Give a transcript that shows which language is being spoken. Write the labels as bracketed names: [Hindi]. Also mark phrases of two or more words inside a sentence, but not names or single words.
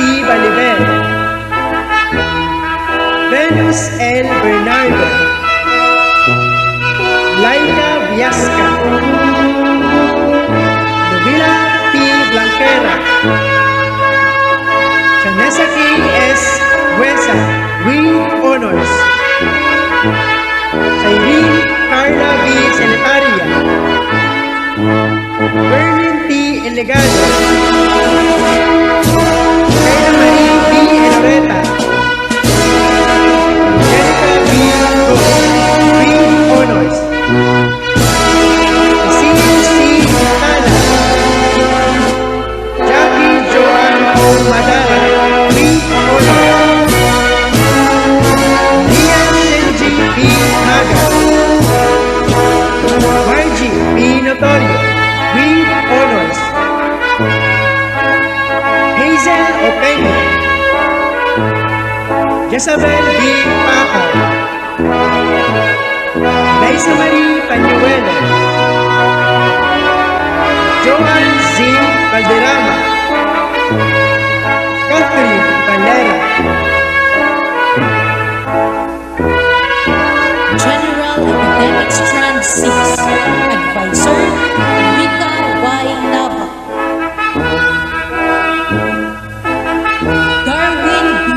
[English] Baliver, Venus L. Bernardo, Laika Viasca, Nubila P. Blanquera, Chanesa K. S. Huesa, with honors. Irene Carla B. Senetaria, Berlin T. Elegado, Kayla Marie B. Enreta, Angelica B. Go, with honors. Cecile C. Tala, Jackie Joanne O. Madara, with honors. Lian Shenji B. Haga, Margie B. Notorio, with honors. Hazel Opeña, Jezabel B. Pacao, Liza Marie Pañuelo, Joan Z. Valderrama, Catherine Valera, General Academic Strand 6, Advisor Rita Y. Nava, Darwin B.